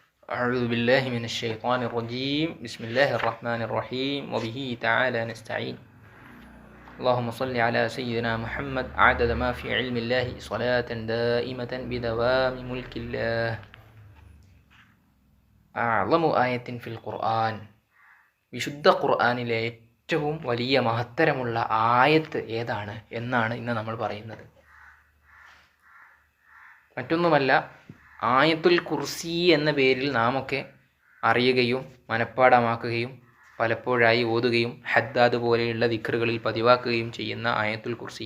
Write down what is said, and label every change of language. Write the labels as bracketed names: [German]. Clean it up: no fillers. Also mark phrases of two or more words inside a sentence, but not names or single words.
[Arabic] أعوذ بالله من الشيطان الرجيم بسم الله الرحمن الرحيم وبه تعالى نستعين اللهم صل على سيدنا محمد عدد ما في علم الله صلاة دائمة بدوام ملك الله أعظم آية في القرآن [Malayalam] വിശുദ്ധ ഖുർആനിലെ ഏറ്റവും വലിയ മഹത്തരമുള്ള ആയത്ത് ഏതാണ് എന്നാണ് ഇന്ന് നമ്മൾ പറയുന്നത്. മറ്റൊന്നുമല്ല, ആയത്തുൽ കുർസി എന്ന പേരിൽ നാമൊക്കെ അറിയുകയും മനഃപ്പാടമാക്കുകയും പലപ്പോഴായി ഓതുകയും ഹദ്ദാദ് പോലെയുള്ള ദിക്റുകളിൽ പതിവാക്കുകയും ചെയ്യുന്ന ആയത്തുൽ കുർസി.